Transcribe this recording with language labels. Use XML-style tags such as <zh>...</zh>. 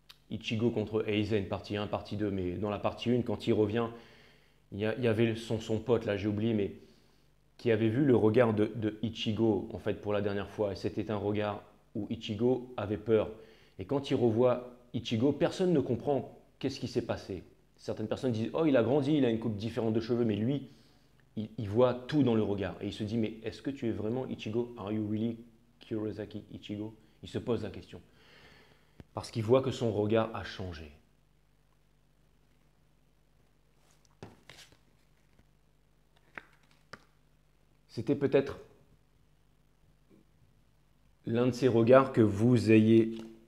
<fr>Ichigo contre Aizen, partie 1, partie 2. Mais dans la partie 1, quand il revient, il y avait son pote, là j'ai oublié, mais qui avait vu le regard de Ichigo en fait pour la dernière fois. Et c'était un regard où Ichigo avait peur. Et quand il revoit Ichigo, personne ne comprend qu'est-ce qui s'est passé. Certaines personnes disent « Oh, il a grandi, il a une coupe différente de cheveux », mais lui, il voit tout dans le regard. Et il se dit « Mais est-ce que tu es vraiment Ichigo?</fr> <en>Are you really Kurosaki Ichigo ?»</en> <fr>Il se pose la question. Parce qu'il voit que son regard a changé. C'était peut-être l'un de ces regards que vous ayez</fr>